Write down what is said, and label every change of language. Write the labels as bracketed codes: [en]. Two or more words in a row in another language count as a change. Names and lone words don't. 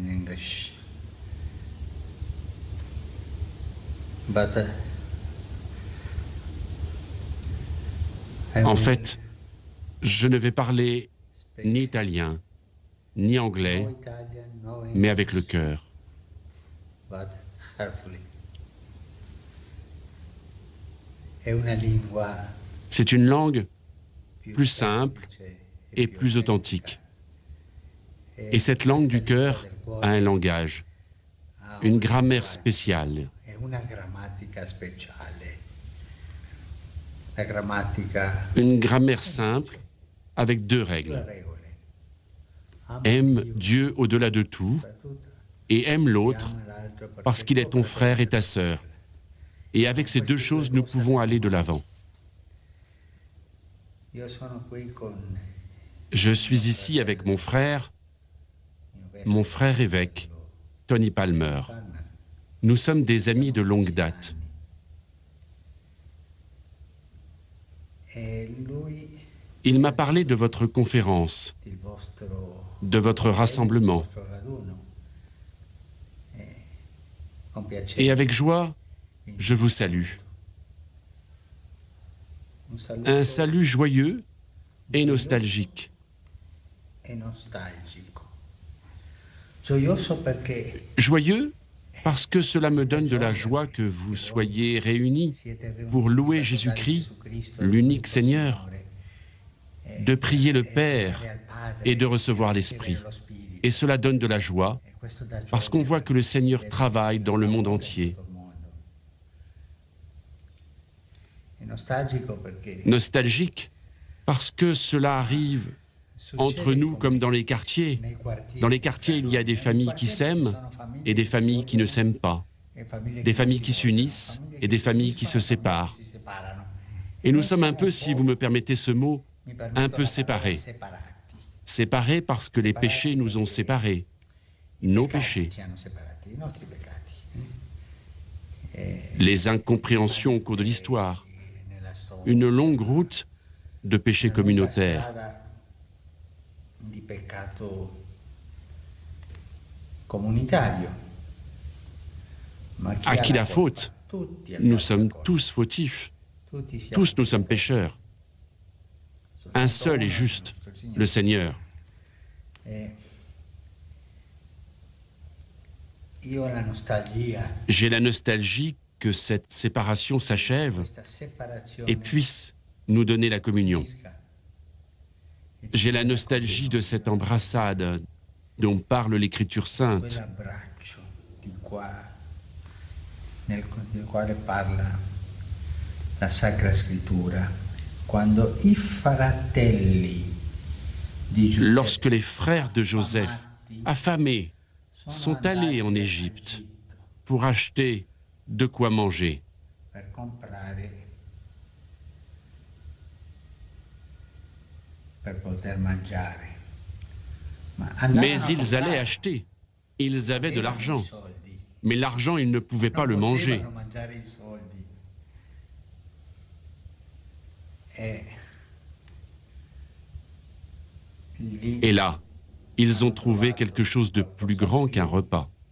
[en] English. But I [fr] En [en] will [fr] fait, je ne vais parler ni italien, ni anglais, [en] no Italian, no English, [fr] mais avec le cœur. [en] but carefully. [it] È una lingua [fr] C'est une langue [it] più [fr] plus simple [it] semplice [fr] et [it] più [fr] plus [it] autentica. [fr] authentique. Et cette langue du cœur a un langage, [it] Ha [fr] une [it] un [fr] grammaire [it] linguaggio [fr] spéciale, [it] e una grammatica speciale. La grammatica [fr] une grammaire simple avec deux règles. [it] due regole. Ama [fr] Aime [it] Dio [fr] Dieu au-delà de tout [it] soprattutto, [fr] et aime l'autre [it] ama l'altro perché [fr] parce qu'il est ton [it] tuo [fr] frère et ta [it] fratello. [fr] sœur. Et avec ces deux choses, nous pouvons aller de l'avant. [it] Io sono qui con [fr] Je suis ici avec mon frère évêque, Tony Palmer. Nous sommes des amis de longue date. [it] E lui, [fr] Il m'a parlé de votre conférence, [it] il vostro [fr] de votre rassemblement. [it] vostro raduno. Con piacere. [fr] Et avec joie, je vous salue. Un salut joyeux et nostalgique. [it] e nostalgico. Gioioso perché [fr] Joyeux parce que cela me donne de la joie que vous soyez réunis [it] siete riuniti [fr] pour louer [it] per [fr] Jésus-Christ, [it] lodare Gesù Cristo, [fr] l'unique [it] l'unico [fr] Seigneur, [it] Signore, [fr] de prier le [it] e [fr] Père [it] dare al Padre [fr] et de recevoir [it] e [fr] l'Esprit. [it] ricevere lo Spirito. [fr] Et cela donne de la joie [it] E questo dà [fr] parce [it] gioia [fr] qu'on voit que le [it] perché [fr] Seigneur [it] si vede [fr] travaille [it] che il [fr] dans le monde [it] Signore [fr] entier. [it] lavora in tutto il mondo. È nostalgico perché [fr] Nostalgique parce que cela arrive entre nous comme dans les quartiers. [it] nei quartieri [fr] Dans les quartiers, il y a des familles qui s'aiment et des familles qui ne s'aiment pas, des familles qui s'unissent et des familles qui se séparent. Et nous sommes un peu, si vous me permettez ce mot, un peu séparés. Séparés parce que les péchés nous ont séparés, nos péchés, les incompréhensions au cours de l'histoire, une longue route de péchés communautaires. [it] Di peccato comunitario. Ma [fr] À qui la faute? [it] Tutti [fr] Nous [it] abbiamo [fr] sommes [it] colpa. [fr] tous fautifs, [it] Tutti siamo [fr] tous nous sommes pécheurs. Un seul est juste, le Seigneur. [it] Eh, Io ho la nostalgia, [fr] J'ai la nostalgie que cette séparation s'achève [it] questa separazione [fr] et puisse nous donner la communion. [it] finisca. [fr] J'ai la nostalgie de cette embrassade dont parle l'Écriture sainte, [it] Quell'abbraccio del quale parla la Sacra Scrittura, quando i fratelli di Giuseppe [fr] lorsque les frères de Joseph, affamés, sont allés en Égypte pour acheter de quoi manger. [it] per comprare per poter mangiare. [fr] Mais ils allaient acheter. Ils avaient de l'argent. Mais l'argent, ils ne pouvaient pas le manger. Et là, ils ont trouvé quelque chose de plus grand qu'un repas.